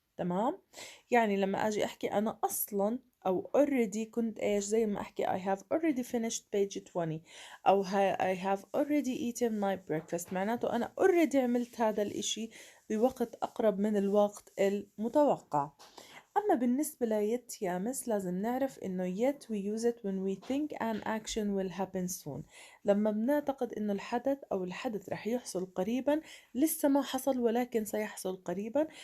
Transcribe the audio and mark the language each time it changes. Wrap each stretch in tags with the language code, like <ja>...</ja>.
<ar>تمام، يعني لما أجي أحكي أنا أصلا أو already كنت إيش، زي ما أحكي</ar> <en>I have already finished page 20،</en> <ar>أو</ar> <en>I have already eaten my breakfast،</en> <ar>معناته أنا already عملت هذا الإشي بوقت أقرب من الوقت المتوقع. أما بالنسبة ل</ar> <en>yet</en> <ar>يا مس لازم نعرف إنه</ar> <en>yet we use it when we think an action will happen soon.</en> <ar>لما بنعتقد إنه الحدث رح يحصل قريبا، لسه ما حصل ولكن سيحصل قريبا.</ar>